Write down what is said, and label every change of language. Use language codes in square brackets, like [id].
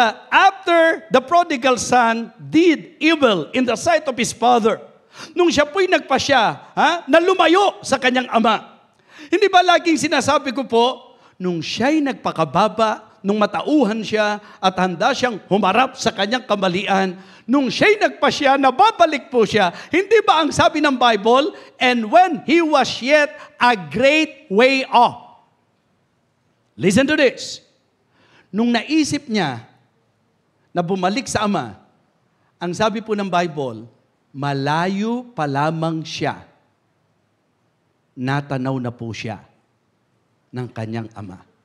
[en] After the prodigal son did evil in the sight of his father, [tl] nung siya po'y nagpasya, na lumayo sa kanyang ama. Hindi ba laging sinasabi ko po, nung siya'y nagpakababa, nung matauhan siya at handa siyang humarap sa kanyang kamalian, nung siya'y nagpasya, nababalik po siya. Hindi ba ang sabi ng Bible, [en] and when he was yet a great way off. Listen to this. [tl] Nung naisip niya na bumalik sa ama, ang sabi po ng Bible, malayo pa lamang siya, natanaw na po siya ng kanyang ama.